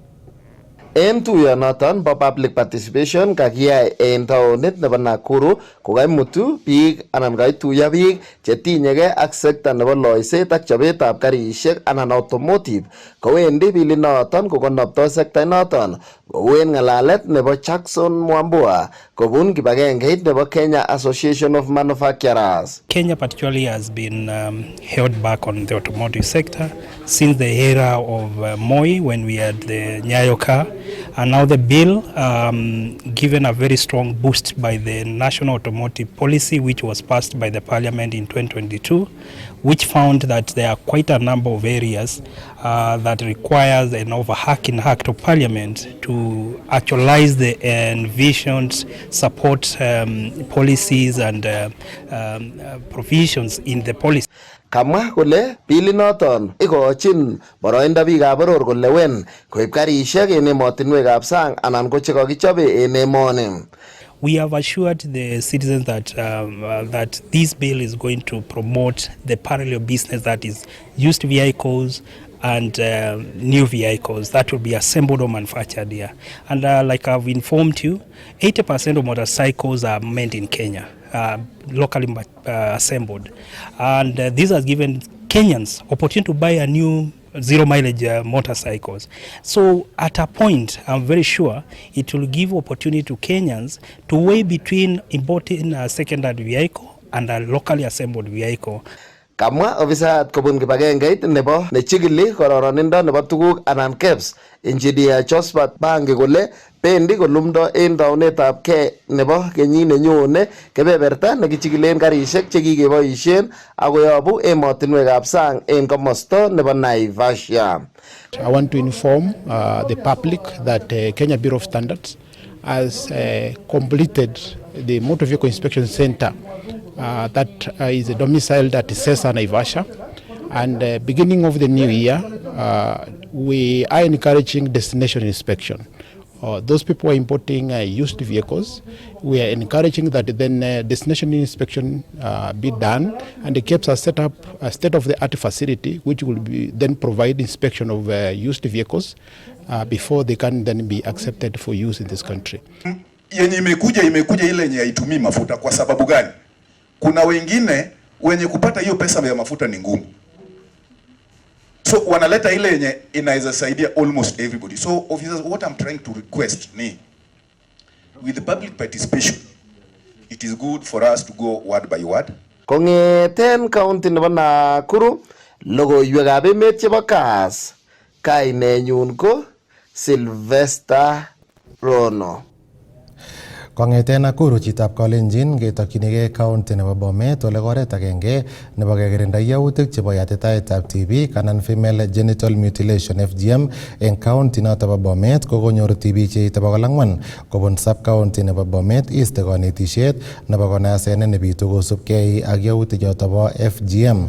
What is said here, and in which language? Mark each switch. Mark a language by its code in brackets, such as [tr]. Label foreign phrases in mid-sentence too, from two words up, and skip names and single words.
[sgc] En tuyonoton bo [en] public participation [sgc] kakiyai en taonit nebo Nakuru kokaimutu biik anan kaituyo biik chetinyegei ak sekta nebo loiset ak chobetab karisiek anan automotive kowendi bilinoton kokonoptoi sekta noton kou en ng'alalet nebo Jackson Mwambua kobun kibagengeit nebo Kenya Association of Manufacturers. [en] Kenya particularly has been held back on the automotive sector since the era of Moi when we had the Nyayo car. And now the bill given a very strong boost by the National Automotive Policy, which was passed by the Parliament in 2022, which found that there are quite a number of areas that requires an overhauling act of Parliament to actualize the envisioned support policies and provisions in the policy. [sgc] Kamwa kole bilinoton ikochin boroindo biikab boror kolewen koib karisiek en emotinwekab sang anan ko chekakichobe en emoni. [en] We have assured the citizens that that this bill is going to promote the parallel business, that is used vehicles and new vehicles that will be assembled or manufactured here. And like I've informed you, 80% of motorcycles are made in Kenya. Locally assembled, and this has given Kenyans opportunity to buy a new zero mileage motorcycles. So at a point, I'm very sure it will give opportunity to Kenyans to weigh between importing a secondary vehicle and a locally assembled vehicle. [sgc] Kamwa ofisayat kobun kibagengeit nebo nechigili kororonindo nebo tuguk anan KEBS Engineer Josephat Bangi kole bendi kolumdo en taunetab kei nebo kenyit nenyone kebeberta nekichigilen karisiek chekikeboisien akoyobu emotinwekab sang en komosto nebo Naivasha. [en] I want to inform the public that Kenya Bureau of Standards has completed the Motor Vehicle Inspection Center that is domiciled at Sesa, Naivasha. And beginning of the new year, we are encouraging destination inspection. Those people are importing used vehicles. We are encouraging that then destination inspection be done, and the KEBS has set up a state-of-the-art facility which will be then provide inspection of used vehicles before they can then be accepted for use in this country. [sw] Yenye imekuja ile yenye haitumii mafuta. Kwa sababu gani? Kuna wengine wenye kupata hiyo pesa ya mafuta ni ngumu, so wanaleta ile yenye inaweza saidia [en] almost everybody. So officers, what I'm trying to request ni, with the public participation, it is good for us to go word by word. [sgc] Kongeten county nebo Nakuru, logoiwekab emet chebo Kass, kainenyun ko Sylvester Rono. Kongeten Nakuru chitab Kalenjin ketokyinigei county nebo Bomet ole oret agenge nebo kekirinda yautik chebo yatitaetab tibik anan [en] female genital mutilation FGM [sgc] eng county noto bo Bomet kokonyor tibik cheite 400 kobun [en] sub county [sgc] nebo Bomet East konetisiet nebo konasenet nebitu kosubkei ak yautik choto bo FGM.